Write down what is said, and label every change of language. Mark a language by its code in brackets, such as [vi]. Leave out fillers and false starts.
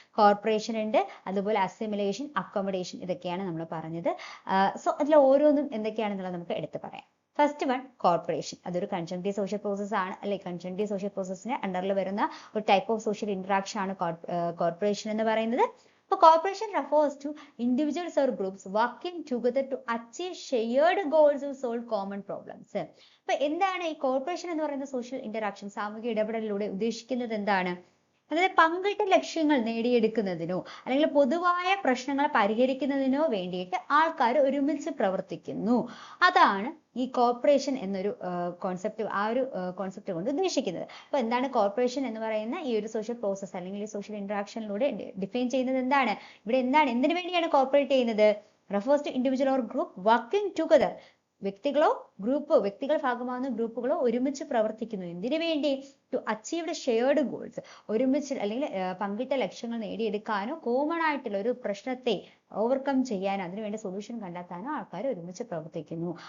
[ml] Corporation ഉണ്ട്, അതുപോലെ assimilation, accommodation, ഇതൊക്കെയാണ് നമ്മൾ പറഞ്ഞത്. സോ അതിൽ ഓരോന്നും എന്തൊക്കെയാണെന്നുള്ളത് നമുക്ക് എടുത്ത് പറയാം. First one corporation. അതൊരു കൺജങ്ക്റ്റീവ് സോഷ്യൽ പ്രോസസ് ആണ് അല്ലെ? കൺജങ്ക്റ്റീവ് സോഷ്യൽ പ്രോസസ്സിന് അണ്ടറിൽ വരുന്ന ഒരു ടൈപ്പ് ഓഫ് സോഷ്യൽ ഇന്ററാക്ഷൻ ആണ് കോർപ്പറേഷൻ എന്ന് പറയുന്നത്. [en] അപ്പൊ corporation refers to individuals or groups working together to achieve shared goals or solve common problems. [ml] അപ്പൊ എന്താണ് ഈ കോർപ്പറേഷൻ എന്ന് പറയുന്ന സോഷ്യൽ ഇന്ററാക്ഷൻ, സാമൂഹിക ഇടപെടലിലൂടെ ഉദ്ദേശിക്കുന്നത് എന്താണ്? അതായത് പങ്കിട്ട ലക്ഷ്യങ്ങൾ നേടിയെടുക്കുന്നതിനോ അല്ലെങ്കിൽ പൊതുവായ പ്രശ്നങ്ങൾ പരിഹരിക്കുന്നതിനോ വേണ്ടിയിട്ട് ആൾക്കാർ ഒരുമിച്ച് പ്രവർത്തിക്കുന്നു. അതാണ് ഈ കോർപ്പറേഷൻ എന്നൊരു കോൺസെപ്റ്റ്, ആ ഒരു കോൺസെപ്റ്റ് കൊണ്ട് ഉദ്ദേശിക്കുന്നത്. അപ്പൊ എന്താണ് കോർപ്പറേഷൻ എന്ന് പറയുന്ന ഈ ഒരു സോഷ്യൽ പ്രോസസ് അല്ലെങ്കിൽ ഈ സോഷ്യൽ ഇന്ററാക്ഷനിലൂടെ ഡിഫൈൻ ചെയ്യുന്നത് എന്താണ്? ഇവിടെ എന്താണ്, എന്തിനു വേണ്ടിയാണ് കോർപ്പറേറ്റ് ചെയ്യുന്നത്? [en] refers to individual or group working together. [ml] വ്യക്തികൾ ഭാഗമാകുന്ന ഗ്രൂപ്പുകളോ ഒരുമിച്ച് പ്രവർത്തിക്കുന്നു. എന്തിനു വേണ്ടി? [en] to achieved shared goals, [ml] ഒരുമിച്ച് അല്ലെങ്കിൽ പങ്കിട്ട ലക്ഷ്യങ്ങൾ നേടിയെടുക്കാനോ കോമൺ ആയിട്ടുള്ള ഒരു പ്രശ്നത്തെ ഓവർകം ചെയ്യാനോ അതിനുവേണ്ടി സൊല്യൂഷൻ കണ്ടെത്താനോ ആൾക്കാർ ഒരുമിച്ച് പ്രവർത്തിക്കുന്നു.